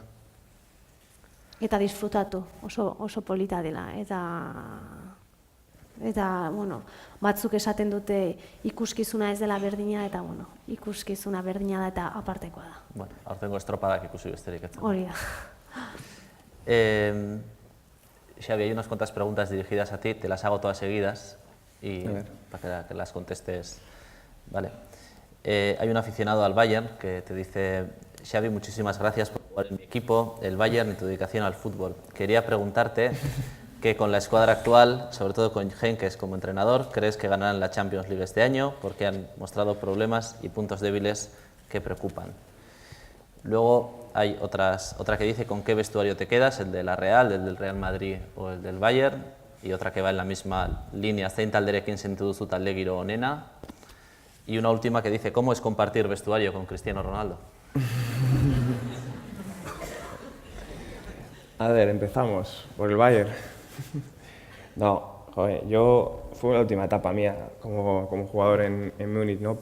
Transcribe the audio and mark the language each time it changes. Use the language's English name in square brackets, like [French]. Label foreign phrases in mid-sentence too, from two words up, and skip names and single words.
[Basque] Eta disfrutatu, oso polita dela. Eta bueno, batzuk esaten dute ikuskizuna ez dela berdina, eta bueno, ikuskizuna berdina da eta apartekoa da. Bueno, aurtengo estropadak ikusi besterik etzen. Hori da. [Spanish] Xavi, hay unas cuantas preguntas dirigidas a ti, te las hago todas seguidas y para que las contestes. Vale. Hay un aficionado al Bayern que te dice: Xavi, muchísimas gracias por jugar en mi equipo, el Bayern y tu dedicación al fútbol. Quería preguntarte que con la escuadra actual, sobre todo con Henkes como entrenador, ¿crees que ganarán la Champions League este año? Porque han mostrado problemas y puntos débiles que preocupan. Luego hay otra que dice: ¿con qué vestuario te quedas? ¿El de la Real, el del Real Madrid o el del Bayern? Y otra que va en la misma línea: [Basque] zein talderekin sentitu duzu talde giro onena? [Spanish] Y una última que dice: ¿cómo es compartir vestuario con Cristiano Ronaldo? A ver, empezamos por el Bayern. No, joder, fue la última etapa mía como jugador en Múnich, ¿no?